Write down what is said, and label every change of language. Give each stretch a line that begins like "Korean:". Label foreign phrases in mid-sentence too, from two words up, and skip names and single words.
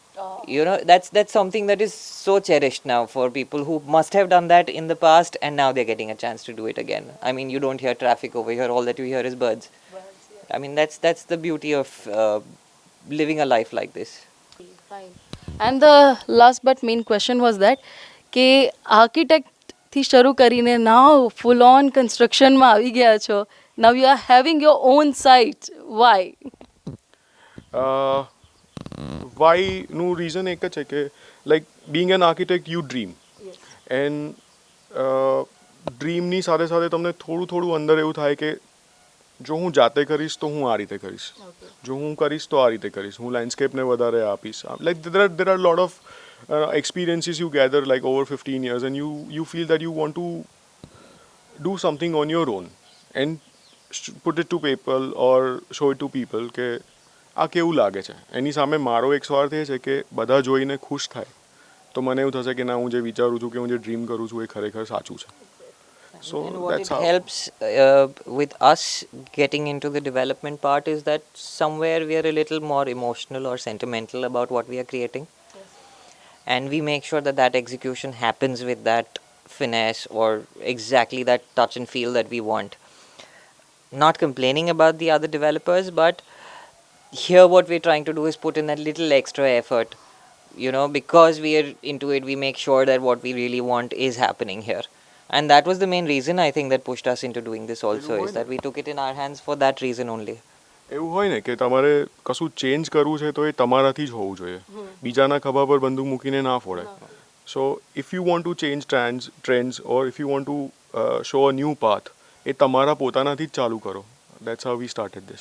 English: That's something that is so cherished now for people who must have done that in the past, and now they're getting a chance to do it again. I mean, you don't hear traffic over here, all that you hear is birds. I mean, that's the beauty of living a life like this. Fine. And the last but main question was that
Gujarati: કે આર્કિટેક્ટથી શરૂ કરીને
English: now full on construction-માં
Gujarati: આવી ગયા છો.
English: Now you are having your own site. Why?
Gujarati: વાયનું રીઝન એક જ છે કે
English: like being an architect you dream, and dream-ની
Gujarati: સાથે સાથે તમને થોડું થોડું અંદર એવું થાય કે જો હું જાતે કરીશ તો હું આ રીતે કરીશ, જો હું કરીશ તો આ રીતે કરીશ, હું લેન્ડસ્કેપને વધારે આપીશ.
English: લાઈક there are lot of experiences you gather like over 15 years, and you feel that you want to do something on your own and put it to people or show it to people
Gujarati: કે આ કેવું લાગે છે. એની સામે મારો એક સ્વાર્થ એ છે કે બધા જોઈને ખુશ થાય તો મને એવું થશે કે ના, હું જે વિચારું છું કે હું જે ડ્રીમ કરું છું એ ખરેખર સાચું છે.
English: So and what that's it how helps with us getting into the development part is that somewhere we are a little more emotional or sentimental about what we are creating. And we make sure that execution happens with that finesse or exactly that touch and feel that we want. Not complaining about the other developers, but here what we're trying to do is put in that little extra effort. Because we are into it, we make sure that what we really want is happening here. And that was the main reason, I think, that pushed us into doing this also, is that we took it in our hands for that reason only.
Gujarati: એવું હોય ને કે તમારે કશું ચેન્જ કરવું છે તો એ તમારાથી જ હોવું જોઈએ, બીજાના ખભા પર બંદૂક મૂકીને ના ફોડે.
English: So if you want to change trends or if you want to show a new path,
Gujarati: એ તમારા પોતાનાથી જ ચાલુ કરો.
English: That's how we started this.